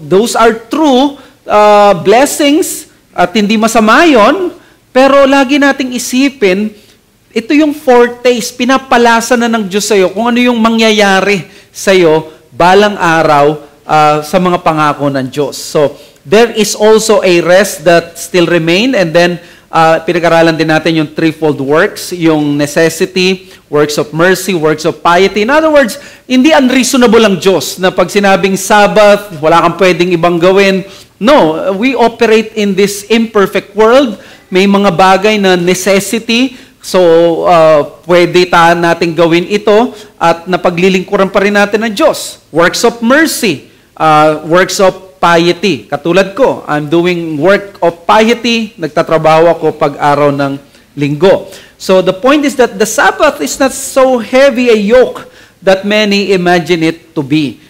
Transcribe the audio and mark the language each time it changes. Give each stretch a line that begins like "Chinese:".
English: Those are true blessings
Filipino: at hindi masama yun, pero lagi nating isipin, ito yung foretaste, pinapalasa na ng Diyos sa'yo kung ano yung mangyayari sa'yo balang araw sa mga pangako ng Diyos.
English: So, there is also a rest that still remain, and then pinag-aralan din natin yung threefold works, yung necessity, works of mercy, works of piety. In other words,
Filipino: hindi unreasonable ang Diyos na pag sinabing Sabbath, wala kang pwedeng ibang gawin.
English: No, we operate in this imperfect world.
Filipino: May mga bagay na necessity, so pwede natin gawin ito at napaglilingkuran pa rin natin ng Diyos.
English: Works of mercy, works of piety.
Filipino: Katulad ko,
English: I'm doing work of piety,
Filipino: nagtatrabaho ako pag araw ng linggo.
English: So the point is that the Sabbath is not so heavy a yoke that many imagine it to be.